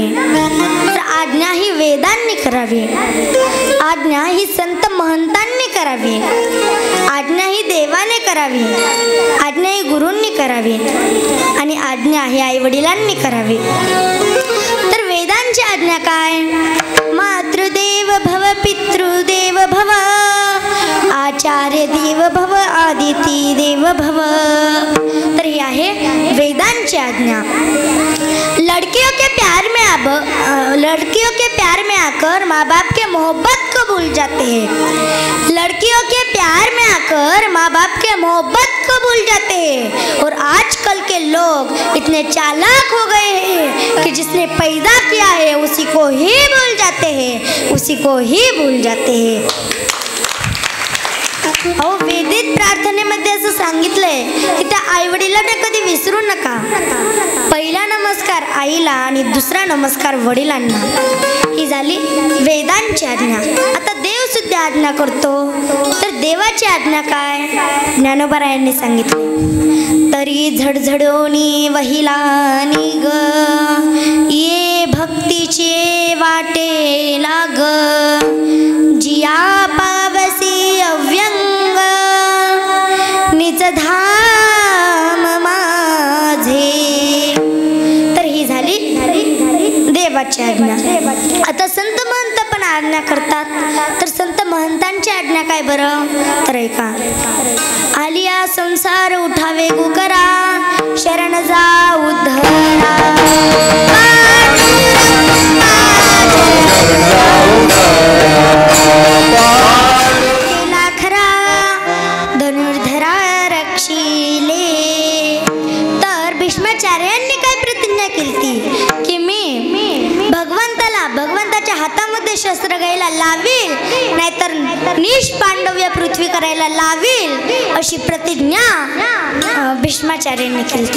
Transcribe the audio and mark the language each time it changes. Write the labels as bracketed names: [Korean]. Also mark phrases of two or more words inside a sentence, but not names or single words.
[Marathi] तर आज्ञा ही वेदांनी करावी, आज्ञा ही संत महंतांनी करावी, आज्ञा ही देवाने करावी, आज्ञा ही गुरूंनी करावी आणि आज्ञा ही आई वडिलांनी करावी. तर वेदांची आज्ञा काय? [Sanskrit] मातृदेव भव पितृदेव भव आचार्य देव भव आदिती देव भव. [Marathi] तर ही आहे वेदांची आज्ञा. [Hindi] लड़कियों के प्यार में आकर माँ बाप के मोहब्बत को भूल जाते हैं. लड़कियों के प्यार में आकर माँ बाप के मोहब्बत को भूल जाते हैं. और आजकल के लोग इतने चालाक हो गए हैं कि जिसने पैदा किया है उसी को ही भूल जाते हैं, उसी को ही भूल जाते हैं. [Marathi] अहो वेदित प्रार्थनेमध्ये असं सांगितलंय की त्या आई वडिलांना कधी विसरू नका. पहिला नमस्कार आईला आणि दुसरा नमस्कार वडिलांना. ही झाली वेदांची आज्ञा. आता देव सुद्धा आज्ञा करतो. तर देवाची आज्ञा काय? ज्ञानोबरायांनी सांगितले. तरी झडझडोनी वहिला निग ये भक्तीचे वाटे लाग जिया पावसी अव्यंग निज धाम माझे. तर ही झाली देवाची आज्ञा. आता संत महंत पण आज्ञा करतात. तर संत महंतांची आज्ञा काय बरं? तर ऐका. आलिया संसार उठावे गुकरा शरण जा उद्धरा लाखरा धनुर्धरा रक्षिले. तर भीष्माचार्यांनी काय प्रतिज्ञा केली की मी भगवंताच्या हातामध्ये शस्त्र घ्यायला लावील, नाहीतर निश पांडव्य पृथ्वी करायला लावील, अशी प्रतिज्ञा भीष्माचार्यांनी केली.